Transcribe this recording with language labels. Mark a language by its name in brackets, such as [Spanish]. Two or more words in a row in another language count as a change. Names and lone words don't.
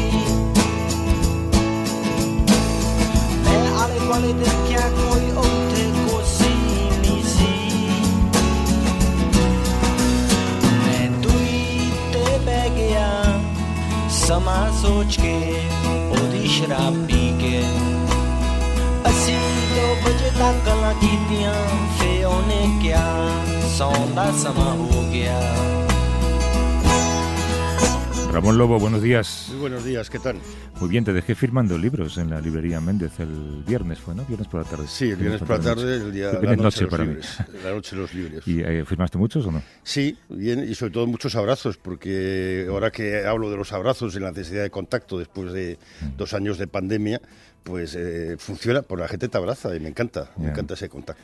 [Punjabi] ਮੈਂ ਆਲੇ ਵਾਲੇ ਦੇਖਿਆ ਕੋਈ ਓਤੇ ਕੋ ਸੀ ਨੀ ਸੀ ਮੈਂ ਦੁਈ ਤੇ ਬਹਿ ਗਿਆ ਸਮਾਂ ਸੋਚ ਕੇ ਓਦੀ ਸ਼ਰਾਬ ਪੀ ਕੇ ਅਸੀਂ 2 ਬਜੇ ਤੱਕ ਗੱਲਾਂ ਕੀਤੀਆਂ ਫੇ ਓਨੇ ਕਿਹਾ ਸੌਣ ਦਾ ਸਮਾਂ ਹੋ ਗਿਆ। [Spanish] Ramón Lobo, buenos días. Muy buenos días, ¿qué tal? Muy bien, te dejé firmando libros en la librería Méndez el viernes, ¿fue, no? Viernes por la tarde. Sí, el viernes por la tarde, el día la noche para mí. La noche de los libres. ¿Y firmaste muchos o no? Sí, bien, y sobre todo muchos abrazos, porque ahora que hablo de los abrazos y la necesidad de contacto después de 2 años de pandemia, pues funciona, pues la gente te abraza y me encanta ese contacto.